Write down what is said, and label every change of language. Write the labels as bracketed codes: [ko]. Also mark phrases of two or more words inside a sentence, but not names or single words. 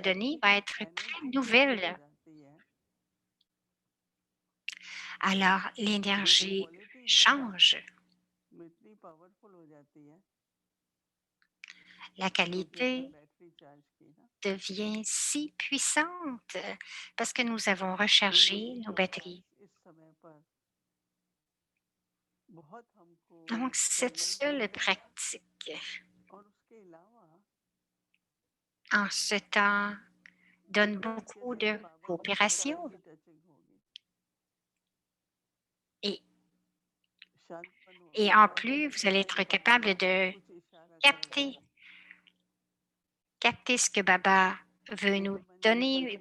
[hi] तरह [fr] donnée va être très [en] energy shift हो [fr] nouvelle. [hi] जाती है [fr] Alors, [hi] जो [fr] l'énergie [hi] क्वालिटी है [fr] change, [hi] वो इतनी पावरफुल हो जाती है [fr] la [hi] क्योंकि हमने [fr] qualité [en] battery charge [hi] की ना [fr] devient si puissante parce que nous avons [hi] तो [fr] rechargé [hi] यही [fr] nos [hi] अभ्यास [fr] batteries. [hi] इस समय पर बहुत हमको [fr] Donc, cette [hi] करना [fr] seule [hi] चाहिए [fr] pratique En ce temps, donne beaucoup de coopération et, et en plus, vous allez être capable de capter, capter ce que Baba veut nous donner.